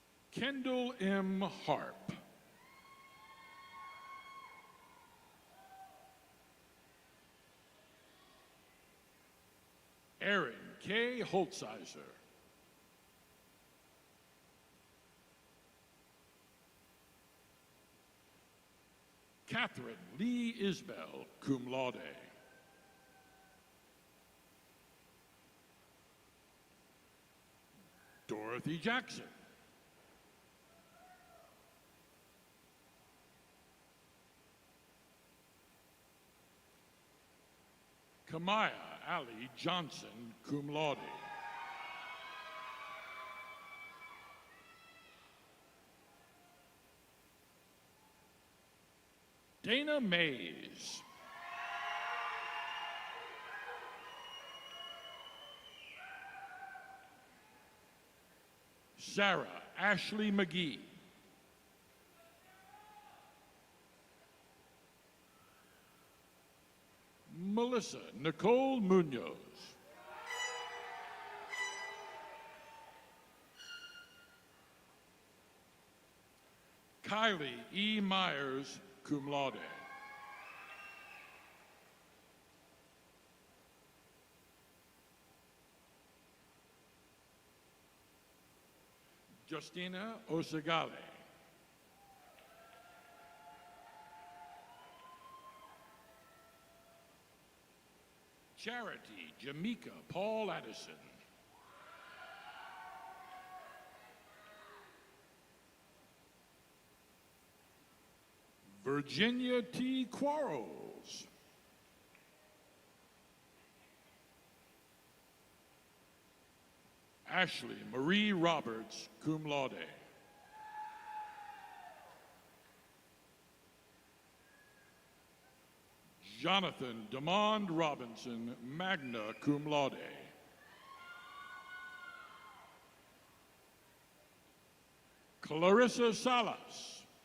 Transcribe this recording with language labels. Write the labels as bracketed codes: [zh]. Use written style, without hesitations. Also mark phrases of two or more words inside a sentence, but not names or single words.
[en] Kendall M. Harp. Aaron K. Holtsizer. Catherine Lee Isbell, [la] cum laude. [en] Dorothy Jackson. Kamaya Ali Johnson, [la] cum laude. [en] Dana Mays. Sarah Ashley McGee. Melissa Nicole Munoz. Kylie E. Myers, [la] cum laude. [en] Justina Osagale. Charity Jamaica Paul Addison. Virginia T. Quarles. Ashley Marie Roberts, [la] cum laude. [en] Jonathan Demond Robinson, [la] magna cum laude. [en] Clarissa Salas.